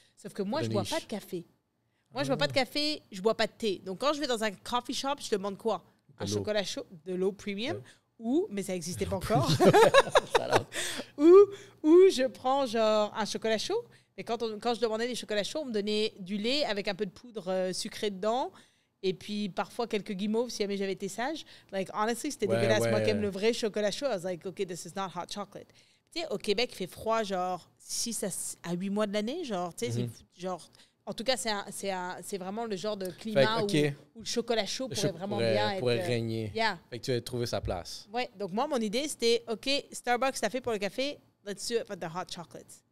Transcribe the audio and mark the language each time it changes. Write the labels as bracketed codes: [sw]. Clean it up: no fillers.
[fr] Sauf que moi, je ne bois pas de café. Moi, je ne bois pas de café, je ne bois pas de thé. Donc, quand je vais dans un coffee shop, je demande quoi? Un chocolat chaud, de l'eau premium ou, mais ça n'existait pas encore, ou je prends genre un chocolat chaud. Mais quand je demandais des chocolats chauds, on me donnait du lait avec un peu de poudre sucrée dedans. Et puis, parfois, quelques guimauves si jamais j'avais été sage. [en] Like, honestly, [fr] c'était dégueulasse. Moi qui aime le vrai chocolat chaud, [en] I was like, OK, this is not hot chocolate. [fr] Tu sais, au Québec, il fait froid, genre, 6 à 8 mois de l'année. Genre, tu sais, genre... En tout cas, c'est vraiment le genre de climat où le chocolat chaud pourrait vraiment bien être... pourrait régner. [en] Yeah. [fr] Fait que tu as trouvé sa place. Oui. Donc, moi, mon idée, c'était, OK, Starbucks, t'as fait pour le café, [en] let's do it for the hot chocolates.